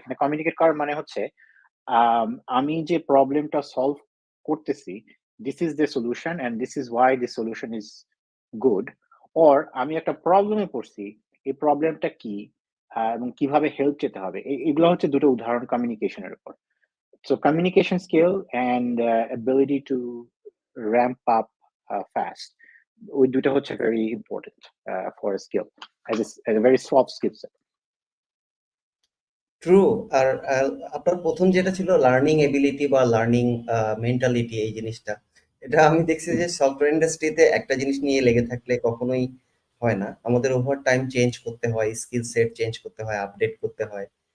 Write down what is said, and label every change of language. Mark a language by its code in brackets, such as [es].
[bn] এখানে কমিউনিকেট করার মানে হচ্ছে আম আমি যে প্রবলেমটা সলভ করতেছি, [en] this is the solution and this is why the solution is good, [bn] or আমি একটা প্রবলেমে পড়ছি, এই প্রবলেমটা কি এবং কিভাবে হেল্প চেতে হবে। এগুলো হচ্ছে ২ টো উদাহরণ কমিউনিকেশনের উপর। [en] So communication skill and ability to ramp up fast. [bn] ওই ২ টা হচ্ছে [en] very important for a skill as a very soft skill set. [bn] True. আর আপনার প্রথম যেটা ছিল লার্নিং এবিলিটি বা লার্নিং মেন্টালিটি, এই জিনিসটা এটা আমি দেখছি যে সফটওয়্যার ইন্ডাস্ট্রিতে একটা জিনিস নিয়ে লেগে থাকলে কখনোই হয় না। আমাদের ওভার টাইম চেঞ্জ করতে হয়, স্কিল সেট চেঞ্জ করতে হয়, আপডেট করতে হয়।